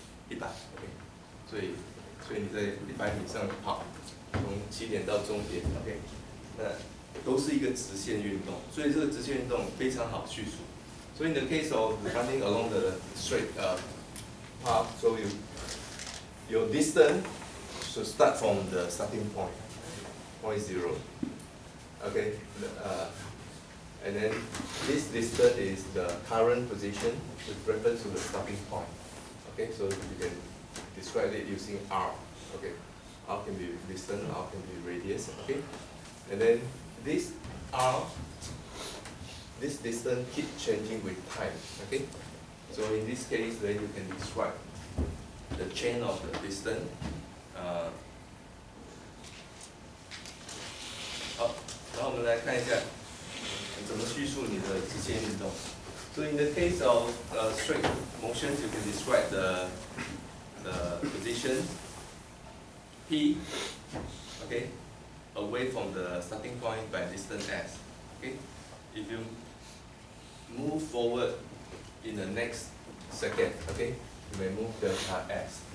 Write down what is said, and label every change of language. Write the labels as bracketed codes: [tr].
[zh] ，OK，所以你在100米上跑，从起点到终点，OK，那都是一个直线运动，所以这个直线运动非常好叙述。 [en] So in the case of running along the straight path, so your distance should start from the starting point, point 0. Okay, and then this distance is the current position with reference to the starting point. Okay, so you can describe it using R. Okay, R can be distance, R can be radius. Okay, and then this R, this distance keep changing with time. Okay, so in this case, then you can describe the chain of the distance. [zh] 好，然后我们来看一下怎么叙述你的直线运动。 [en] So in the case of straight motions, you can describe the position P, okay, away from the starting point by distance S. Okay, if you move forward in the next second, okay, you may move delta S.